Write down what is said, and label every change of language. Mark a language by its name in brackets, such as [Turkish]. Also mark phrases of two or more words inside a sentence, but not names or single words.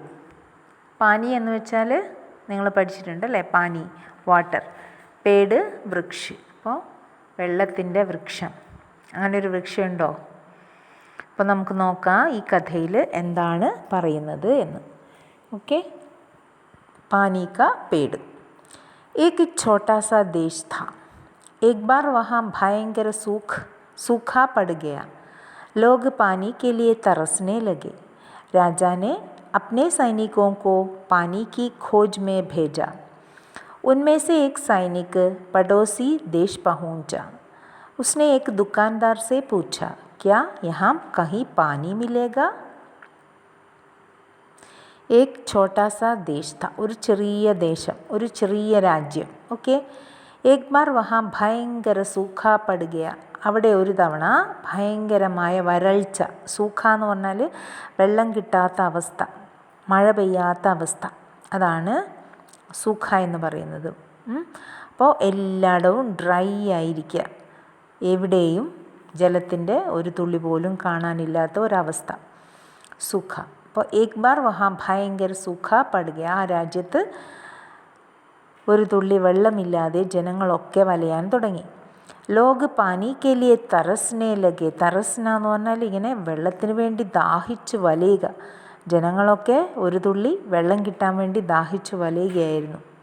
[Malayalam] പാനി എന്ന് വെച്ചാൽ നിങ്ങൾ പഠിച്ചിട്ടുണ്ട് അല്ലേ? പാനി വാട്ടർ, പേട് വൃക്ഷ്. അപ്പോൾ വെള്ളത്തിൻ്റെ വൃക്ഷം, അങ്ങനെ ഒരു വൃക്ഷം ഉണ്ടോ? അപ്പോൾ നമുക്ക് നോക്കാം ഈ കഥയിൽ എന്താണ് പറയുന്നത് എന്ന്. [Hindi] ഓക്കെ, पानी का पेड़. एक छोटा सा देश था. एक बार वहाँ भयंकर सूखा पड़ गया. लोग पानी के लिए तरसने लगे. राजा ने अपने सैनिकों को पानी की खोज में भेजा. उनमें से एक सैनिक पड़ोसी देश पहुंचा. उसने एक दुकानदार से पूछा, क्या यहाँ कहीं पानी मिलेगा? एक छोटा सा देश था. [Malayalam] ഒരു ചെറിയ ദേശം, ഒരു ചെറിയ രാജ്യം. ഓക്കെ, [Hindi] एक बार वहाँ भयंकर सूखा पड़ गया. [Malayalam] അവിടെ ഒരു തവണ ഭയങ്കരമായ വരൾച്ച. സൂഖ എന്ന് പറഞ്ഞാൽ വെള്ളം കിട്ടാത്ത അവസ്ഥ, മഴ പെയ്യാത്ത അവസ്ഥ, അതാണ് സൂഖ എന്ന് പറയുന്നത്. അപ്പോൾ എല്ലായിടവും ഡ്രൈ ആയിരിക്കുക, എവിടെയും ജലത്തിൻ്റെ ഒരു തുള്ളി പോലും കാണാനില്ലാത്ത ഒരവസ്ഥ, സൂഖ. [Hindi] അപ്പോൾ एक बार वहाँ भयंकर सूखा पड़ गया. [Malayalam] ആ രാജ്യത്ത് ഒരു തുള്ളി വെള്ളമില്ലാതെ ജനങ്ങളൊക്കെ വലയാൻ തുടങ്ങി. [Hindi] लोग पानी के लिए तरसने लगे. [Malayalam] തറസ്ന എന്ന് പറഞ്ഞാൽ ഇങ്ങനെ വെള്ളത്തിന് വേണ്ടി ദാഹിച്ച് വലയുക. ജനങ്ങളൊക്കെ ഒരു തുള്ളി വെള്ളം കിട്ടാൻ വേണ്ടി ദാഹിച്ച് വലയുകയായിരുന്നു.